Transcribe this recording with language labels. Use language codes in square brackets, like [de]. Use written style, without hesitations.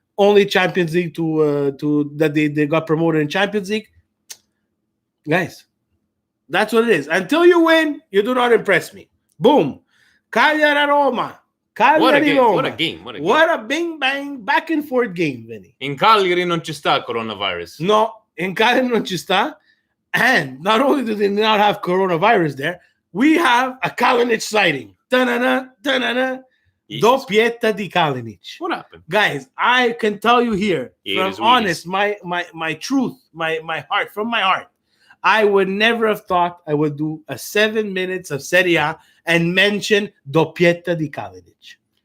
[en] Only Champions League to that they got promoted in Champions League. Guys, that's what it is. Until you win, you do not impress me. Boom. Cagliari Roma. Cagliari Roma. What a game. What a bing bang back and forth game, Vinny. [it] In Cagliari non ci sta coronavirus. No, in Cagliari non ci sta. [en] And not only do they not have coronavirus there, we have a Kalinic sighting. [it] Da-na-na, da-na-na. Doppietta di Kalinic. [en] What happened? Guys, I can tell you here, from honest, my truth, my heart, from my heart, I would never have thought I would do a 7 minutes of Serie A and mention [it] Doppietta di Kalinic.